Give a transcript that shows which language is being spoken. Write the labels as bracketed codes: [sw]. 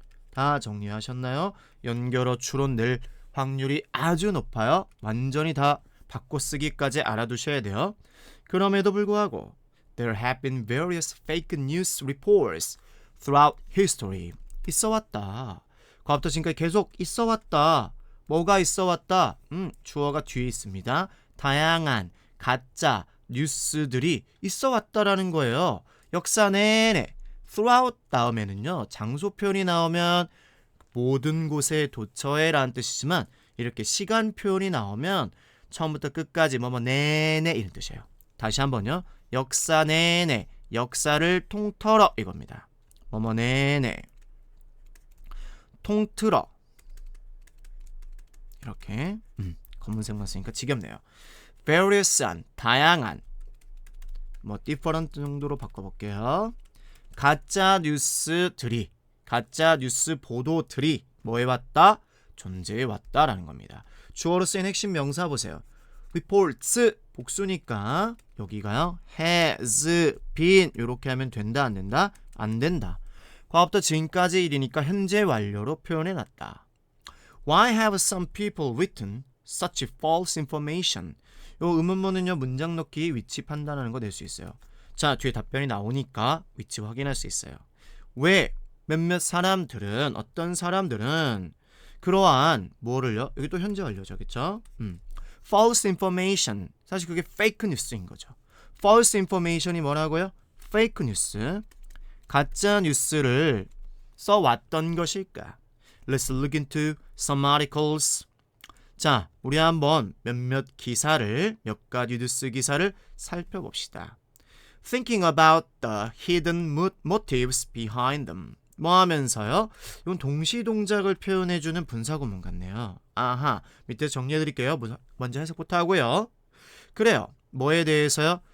[ko] 다 정리하셨나요? 연결어 추론 낼 확률이 아주 높아요. 완전히 다 바꿔쓰기까지 알아두셔야 돼요. 그럼에도 불구하고 [en] there have been various fake news reports throughout history. [ko] 있어왔다. 과거부터 지금까지 계속 있어왔다. 뭐가 있어왔다? 주어가 뒤에 있습니다. 다양한 가짜 뉴스들이 있어왔다라는 거예요. 역사 내내 throughout 다음에는요, 장소 표현이 나오면 모든 곳에 도처에라는 뜻이지만 이렇게 시간 표현이 나오면 처음부터 끝까지 뭐뭐 내내 이런 뜻이에요. 다시 한번요. 역사 내내, 역사를 통틀어 이겁니다. 뭐뭐 내내, 통틀어. 이렇게 검은색만 쓰니까 지겹네요. various한, 다양한, 뭐 different 정도로 바꿔볼게요. 가짜 뉴스들이, 가짜 뉴스 보도들이 뭐 해왔다? 존재해왔다라는 겁니다. 주어로 쓰인 핵심 명사 보세요. reports 복수니까 여기가요 has been 이렇게 하면 된다 안 된다? 안 된다. 과거부터 지금까지 일이니까 현재 완료로 표현해놨다. [en] Why have some people written such false information? [ko] 요 의문문은요 문장 넣기 위치 판단하는 거 낼 수 있어요. 자, 뒤에 답변이 나오니까 위치 확인할 수 있어요. 왜 몇몇 사람들은 어떤 사람들은 그러한 뭐를요? 여기 또 현재 완료죠, 그렇죠? false information, 사실 그게 fake news인 거죠. false information이 뭐라고요? fake news, 가짜 뉴스를 써왔던 것일까? [en] Let's look into some articles. [ko] 자, 우리 한번 몇몇 기사를, 몇 가지 뉴스 기사를 살펴봅시다. [en] Thinking about the hidden motives behind them. [ko] 뭐 하면서요? 이건 동시 동작을 표현해주는 분사구문 같네요. 아하, 밑에 정리해드릴게요. 먼저 해석부터 하고요. 그래요. 뭐에 대해서요?